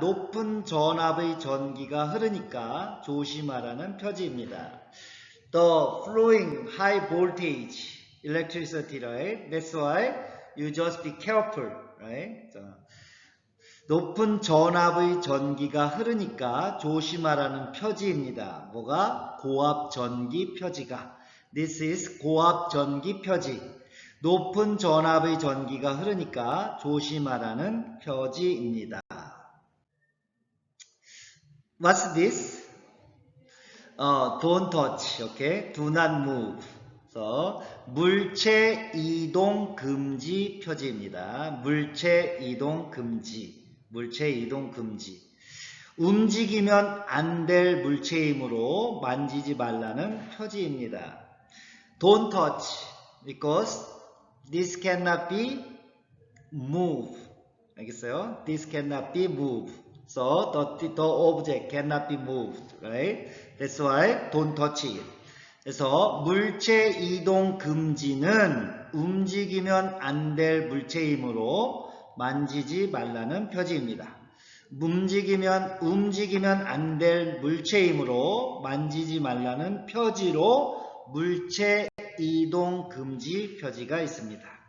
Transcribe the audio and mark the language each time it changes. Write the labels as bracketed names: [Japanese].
[Korean] 높은 전압의 전기가 흐르니까 조심하라는 표지입니다. [English] The flowing high voltage electricity, right? That's why you just be careful, right? [Korean] 높은 전압의 전기가 흐르니까 조심하라는 표지입니다. 뭐가? 고압 전기 표지가. [English] This is [Korean] 고압 전기 표지. 높은 전압의 전기가 흐르니까 조심하라는 표지입니다. [English] What's this? Don't touch, okay? Do not move. [Korean] So, 물체 이동 금지 표지입니다. 물체 이동 금지. 물체 이동 금지. 움직이면 안 될 물체이므로 만지지 말라는 표지입니다. [English] Don't touch because this cannot be moved. [Korean] 알겠어요? [English] This cannot be moved. So the object cannot be moved, right? That's why don't touch it. [Korean] 그래서 물체 이동 금지는 움직이면 안 될 물체이므로 만지지 말라는 표지입니다. 움직이면 안 될 물체이므로 만지지 말라는 표지로 물체 이동 금지 표지가 있습니다.